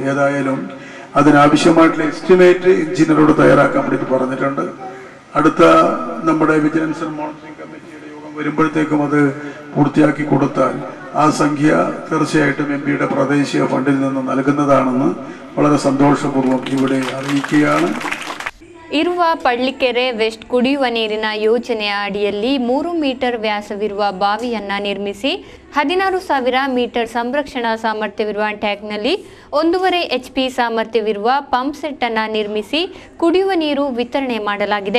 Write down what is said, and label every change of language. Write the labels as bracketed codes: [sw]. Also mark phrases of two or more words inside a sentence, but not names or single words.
[ml] ഏതായാലും അതിനാവശ്യമായിട്ടുള്ള എസ്റ്റിമേറ്റ് എഞ്ചിനീയറോട് തയ്യാറാക്കാൻ വേണ്ടിയിട്ട് പറഞ്ഞിട്ടുണ്ട്. അടുത്ത നമ്മുടെ [en] vigilance and monitoring [ml] കമ്മിറ്റിയുടെ യോഗം വരുമ്പോഴത്തേക്കും അത് പൂർത്തിയാക്കി കൊടുത്താൽ ആ സംഖ്യ തീർച്ചയായിട്ടും MPയുടെ പ്രാദേശിക ഫണ്ടിൽ നിന്ന് നൽകുന്നതാണെന്ന് വളരെ സന്തോഷപൂർവ്വം ഇവിടെ അറിയിക്കുകയാണ്. [kn] ಇರುವ ಪಳ್ಳಿಕೆರೆ ವೆಸ್ಟ್ ಕುಡಿಯುವ ನೀರಿನ ಯೋಜನೆಯ ಅಡಿಯಲ್ಲಿ 3 ಮೀಟರ್ ವ್ಯಾಸವಿರುವ ಬಾವಿಯನ್ನ ನಿರ್ಮಿಸಿ 16,000 ಮೀಟರ್ ಸಂರಕ್ಷಣಾ ಸಾಮರ್ಥ್ಯವಿರುವ ಟ್ಯಾಂಕ್ನಲ್ಲಿ 1.5 HP ಸಾಮರ್ಥ್ಯವಿರುವ [en] pump set [kn] ಅನ್ನು ನಿರ್ಮಿಸಿ ಕುಡಿಯುವ ನೀರು ವಿತರಣೆ ಮಾಡಲಾಗಿದೆ.